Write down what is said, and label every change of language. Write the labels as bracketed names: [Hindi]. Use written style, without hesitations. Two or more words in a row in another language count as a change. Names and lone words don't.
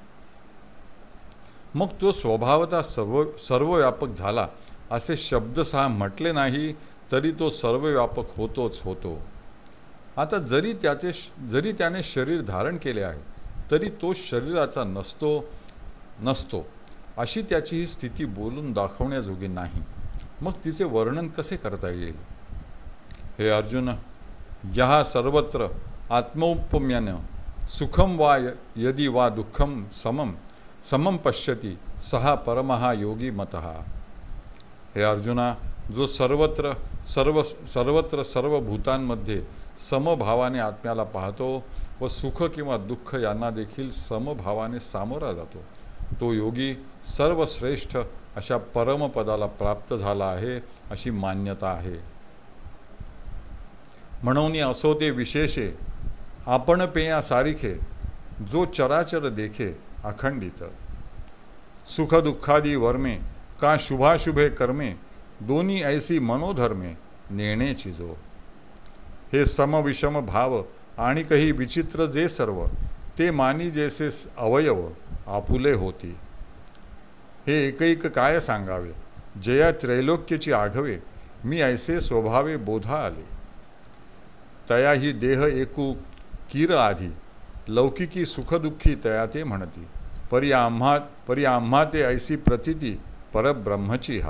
[Marathi] मग तो स्वभावतः सर्वव्यापक झाला असे शब्दसह म्हटले नाही तरी तो सर्वव्यापक होतोच होतो। आता जरी त्याने शरीर धारण केले आहे तरी तो शरीराचा नसतो अशी त्याची ही स्थिती बोलून दाखवण्याजोगी नाही। मग तिचे वर्णन कसे करता येईल? [Sanskrit] हे अर्जुन, यहा सर्वत्र आत्मौपम्यान सुखम वा यदि वा दुःखम समम पश्यति सहा परमहा योगी मतः। [Marathi] हे अर्जुना, जो सर्वत्र सर्व भूतांमध्ये समभावाने आत्म्याला पाहतो व सुख किंवा दुःख यांना देखील समभावाने सामोरा जातो, तो योगी सर्वश्रेष्ठ अशा परमपदाला प्राप्त झाला आहे अशी मान्यता आहे। म्हणून असो ते विशेषे आपण पेया सारिखे, जो चराचर देखे अखंडित। सुख दुःखादी वर्मे का शुभाशुभे कर्मे, दोन्ही ऐसी मनोधर्मे नेणेची जो। हे समविषम भाव आणि काही विचित्र जे सर्व, ते मानी जैसे अवयव आपुले होती। हे एकैक काय सांगावे, जया त्रैलोक्यची आघवे मी ऐसे स्वभावे बोधा आले। तया ही देह एकू कीर आधी, लौकिकी सुखदुःखी तया ते म्हणती, परी आम्हा ते ऐसी प्रतीती परब्रह्मची हा।